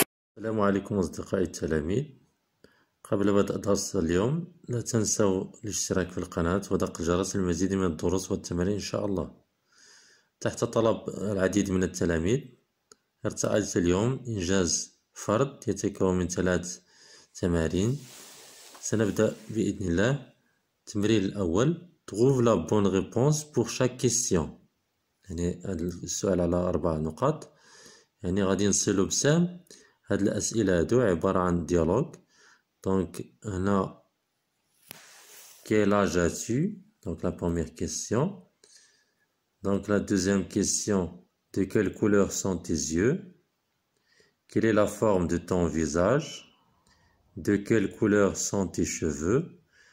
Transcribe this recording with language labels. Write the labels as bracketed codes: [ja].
[ar] السلام عليكم أصدقائي التلاميذ. قبل بدء درس اليوم لا تنسوا الاشتراك في القناة ودق الجرس للمزيد من الدروس والتمارين إن شاء الله. تحت طلب العديد من التلاميذ ارتأيت اليوم إنجاز فرد يتكون من 3 تمارين. سنبدأ بإذن الله. التمرين الأول [fr] trouve la bonne réponse pour chaque question. [ar] يعني السؤال على 4 نقاط، يعني غادي نصلو بسام. هاد الأسئلة هادو عبارة عن ديالوج. دونك هنا [fr] quel âge as-tu? Donc la première question. Donc la deuxième question, de quelle couleur sont tes yeux? Quelle est la forme de ton visage? De quelle couleur sont tes cheveux?